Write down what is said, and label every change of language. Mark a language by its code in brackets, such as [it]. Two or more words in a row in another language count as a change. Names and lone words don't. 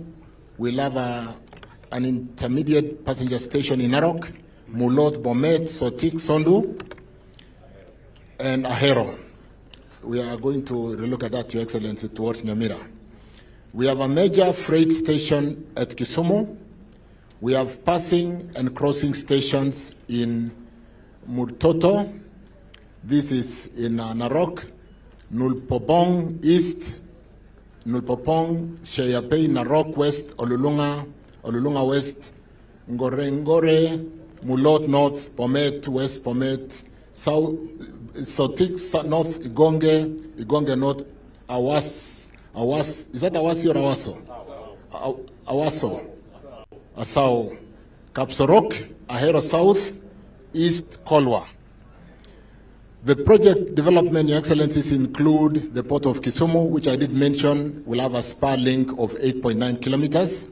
[en] We'll have an intermediate passenger station in Narok, Mulot, Bomet, Sotik, Sondu, and Ahero. We are going to relook at that, Your Excellency, towards Nyamira. We have a major freight station at Kisumu. We have passing and crossing stations in Murtoto. This is in Narok, Nulpopong East, Nulpopong, Sheyapei, Narok West, Olulunga West, Ngore, Mulot North, Bomet West, Bomet South, Sotik North, Igonge North, Awas, is that Awasi or Awaso? Awaso, Asao, Kapsorok, Ahero South, East Kolwa. The project development, Your Excellencies, include the port of Kisumu, which I did mention will have a spar link of 8.9 kilometers.